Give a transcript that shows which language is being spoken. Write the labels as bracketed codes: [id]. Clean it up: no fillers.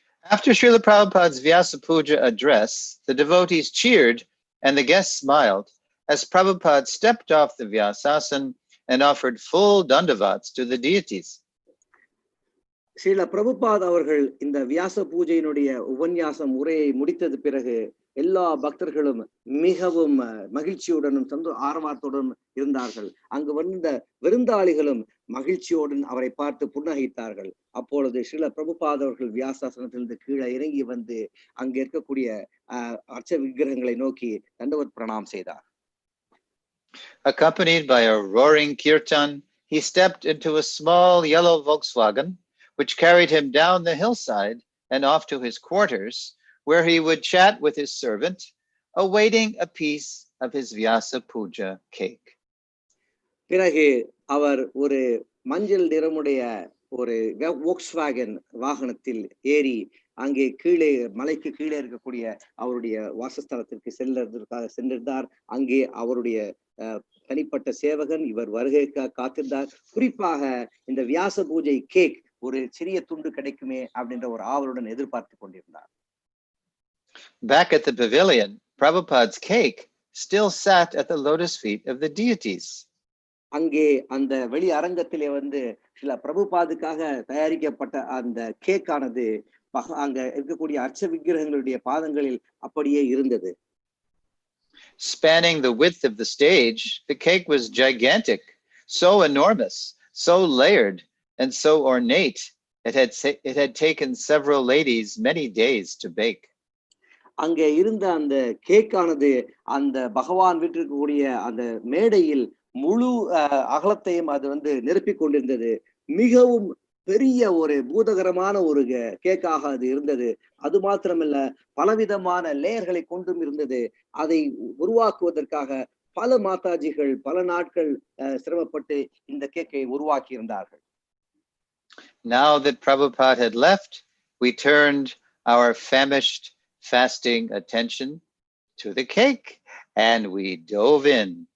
[en] After Srila Prabhupada's Vyasa Puja address, the devotees cheered and the guests smiled as Prabhupada stepped off the Vyasasana and offered full dandavats to the deities. [ta] Srila Prabhupad அவர்கள் இந்த வியாச பூஜையினுடைய உபன்யாசம் உரையை முடித்தது பிறகு எல்லா பக்தர்களும் மிகவும் மகிழ்ச்சியுடனும் ஆர்வத்துடனும் இருந்தார்கள். அங்கு வந்த விருந்தாளிகளும் மகிழ்ச்சியுடன் அவரை பார்த்து புன்னகைத்தார்கள். அப்பொழுது ஸ்ரீல பிரபுபாத் அவர்கள் வியாசாசனத்திலிருந்து கீழே இறங்கி அங்கே இருக்கக்கூடிய அர்ச்ச விக்கிரகங்களை நோக்கி தண்டவத் பிரணாம் செய்தார். [en] Accompanied by a roaring kirtan, he stepped into a small yellow Volkswagen, which carried him down the hillside and off to his quarters, where he would chat with his servant, awaiting a piece of his Vyasa Puja cake. [ta] பிறகு அவர் ஒரு மஞ்சள் நிறமுடைய ஒரு Volkswagen வாகனத்தில் ஏறி அங்கே கீழே மலைக்கு கீழே இருக்கக்கூடிய அவருடைய வாசஸ்தலத்திற்கு செல்வதற்காக சென்றிருந்தார். அங்கே அவருடைய தனிப்பட்ட சேவகன் இவர் வருகைக்காக காத்திருந்தார். குறிப்பாக இந்த வியாச பூஜை கேக் ஒரு சிறிய துண்டு கிடைக்குமே அப்படின்ற ஒரு ஆவலுடன் எதிர்பார்த்து கொண்டிருந்தார். [en] Back at the pavilion, Prabhupada's cake still sat at the lotus feet of the deities. [ta] அங்கே அந்த வெளி அரங்கத்திலே வந்து சில பிரபுபாதுக்காக தயாரிக்கப்பட்ட அந்த கேக் ஆனது அங்க இருக்கக்கூடிய அர்ச்ச விக்கிரகங்களுடைய பாதங்களில் அப்படியே இருந்தது. [en] Spanning the width of the stage, the cake was gigantic, so enormous, so layered, and so ornate. It had taken several ladies many days to bake. [ta] அங்கே இருந்த அந்த கேக் ஆனது அந்த பகவான் வீட்டிற்கக்கூடிய அந்த மேடையில் முழு அகலத்தையும் அது வந்து நிரப்பிக் கொண்டிருந்தது. மிகவும் பெரிய ஒரு பூதகரமான ஒரு கேக்காக அது இருந்தது. அது மாத்திரமல்ல, பலவிதமான லேயர்களை கொண்டும் இருந்தது. அதை உருவாக்குவதற்காக பல மாதாஜிகள் பல நாட்கள் சிரமப்பட்டு இந்த கேக்கை உருவாக்கி இருந்தார்கள். [en] Now that Prabhupada had left, we turned our famished, fasting attention to the cake and we dove in.